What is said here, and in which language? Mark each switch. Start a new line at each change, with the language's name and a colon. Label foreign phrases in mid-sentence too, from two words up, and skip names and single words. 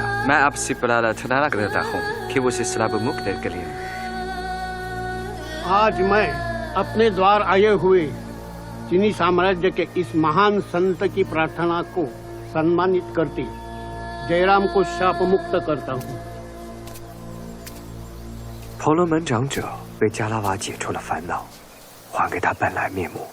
Hindi: मैं आपसे प्रार्थना करता हूँ कि वो श्राप मुक्त करें। आज मैं अपने द्वार आए हुए चीनी साम्राज्य के इस महान संत की प्रार्थना को सम्मानित करती जयराम को शाप मुक्त करता हूँ।
Chinese: 婆罗门长者为加拉瓦解除了烦恼，还给他本来面目。